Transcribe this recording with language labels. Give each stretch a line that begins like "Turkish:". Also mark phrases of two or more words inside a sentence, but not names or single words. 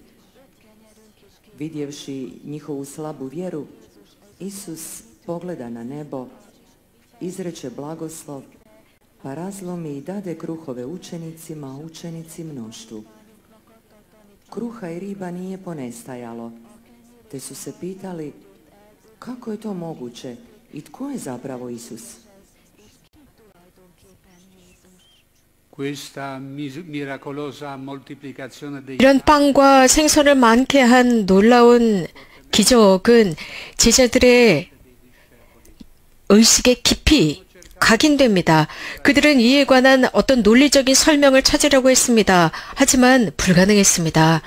Croatian: Vidjevši njihovu slabu vjeru, Isus pogleda na nebo, izreče blagoslov, pa razlomi i dade kruhove učenicima, a učenici mnoštvu. kruha i riba nije ponestajalo, te su se pitali kako je to moguće i tko je zapravo Isus.
Italian: Questa miracolosa moltiplicazione dei
Korean: 이런 빵과 생선을 많게 한 놀라운 기적은 제자들의 의식에 깊이 각인됩니다. 그들은 이에 관한 어떤 논리적인 설명을 찾으려고 했습니다. 하지만 불가능했습니다.